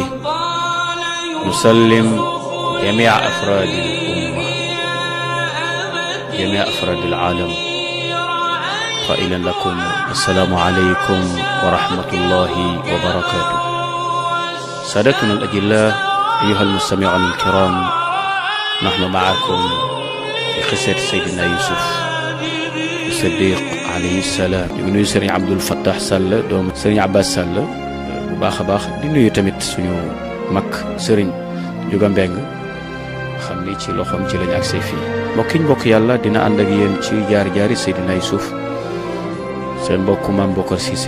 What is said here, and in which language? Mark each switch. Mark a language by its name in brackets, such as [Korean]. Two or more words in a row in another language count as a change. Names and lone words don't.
[Arabic] نسلم جميع أفراد الأمة، جميع أفراد العالم، قائلا لكم السلام عليكم ورحمة الله وبركاته. سادتنا الأجلاء أيها المستمعون الكرام، نحن معكم في قصة سيدنا يوسف الصديق عليه السلام. [Wolof] ñu ngi nuyu Serigne Abdoul Fattah Sall doomu Serigne Abbas Sall bu baax a baax, di nuyu tamit suñu mag Serigne Juga Mbeng, xam ni ci loxoom ci lañu agsee fii. mbokk yàlla dina ànd ak yéen ci jaar-jaari Seydina Yusuf, seen mbokku Maam Bokar Cissé.